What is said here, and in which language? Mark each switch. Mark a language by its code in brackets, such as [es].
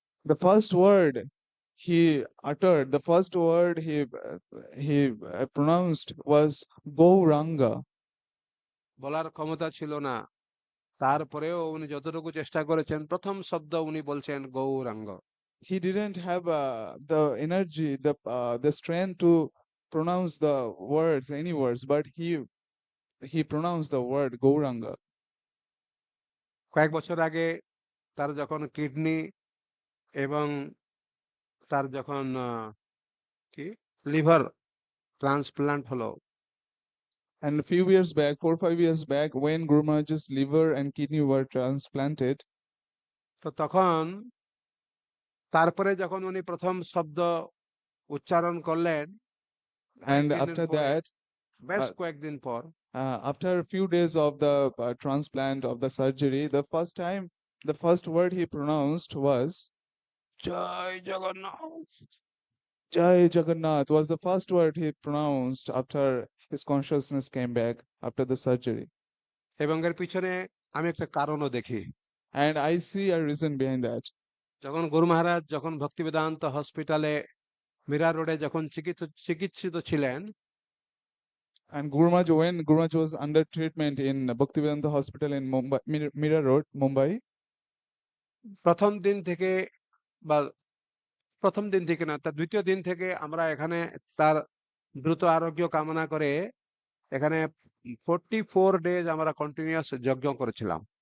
[en] The first word he uttered, the first word he pronounced was Gauranga. [bn] বলার ক্ষমতা ছিল না, তারপরেও উনি যতটুকু চেষ্টা করেছেন প্রথম শব্দ উনি বলছেন Gauranga. [en] He didn't have the energy, the strength to pronounce the words, any words, but he pronounced the word Gauranga. [bn] কয়েক বছর আগে তার যখন কিডনি এবং তার যখন কি লিভার ট্রান্সপ্লান্ট হলো, [en] And a few years back, 4-5 years back, when Guru Maharaj's liver and kidney were transplanted, [bn] তো তখন তারপরে যখন উনি প্রথম শব্দ উচ্চারণ করলেন, [en] and [bn] কয়েকদিনের [en] after [bn] পরে, [en] that, [bn] বেশ uh, কয়েকদিন পর, [en] after a few days of the transplant of the surgery, the first word he pronounced was [bn] Joy Jagannath. [en] Jai Jagannath, was the first word he pronounced after his consciousness came back after the surgery. [bn] এবং এর পিছনে আমি একটা কারণও দেখি। [en] And I see a reason behind that. [bn] যখন গুরু মহারাজ যখন ভক্তি বেদান্ত হসপিটালে মীরা রোডে যখন চিকিৎসিত ছিলেন, [en] And when Guru Maharaj was under treatment in Bhaktivedanta Hospital in Mumbai, Mira Road, Mumbai, [bn] প্রথম দিন থেকে বা প্রথম দিন থেকে না, তার দ্বিতীয় দিন থেকে আমরা এখানে তার দ্রুত আরোগ্য কামনা করে এখানে 44 [en] days [bn] আমরা [en] continuous [bn] যজ্ঞ করেছিলাম।